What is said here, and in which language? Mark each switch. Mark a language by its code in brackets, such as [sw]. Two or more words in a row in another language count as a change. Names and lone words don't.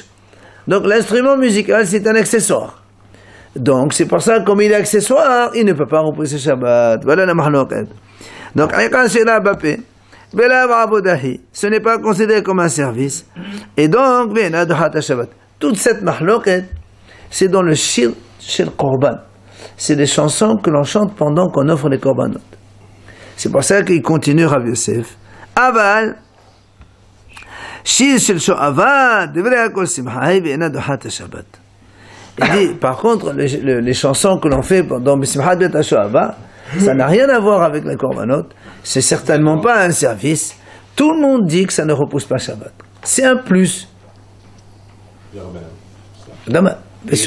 [fr] Donc l'instrument musical, c'est un accessoire. Donc c'est pour ça, comme il est accessoire, il ne peut pas repousser Shabbat. Voilà la mahloket. Donc, ce n'est pas considéré comme un service. Et donc, toute cette mahloket, c'est dans le [he] שיר של קרבן. [fr] C'est des chansons que l'on chante pendant qu'on offre les korbanot. C'est pour ça qu'il continue Rabbi Yosef. [he] אבל שיר של שואבה דברי הכל שמחה ואינה דוחה שבת. [fr] Il dit, par contre, les chansons que l'on fait dans [he] בשמחת בית השואבה, [fr] ça n'a rien à voir avec les korbanot. C'est certainement pas un service. Tout le monde dit que ça ne repousse pas Shabbat. C'est un plus. Bien sûr.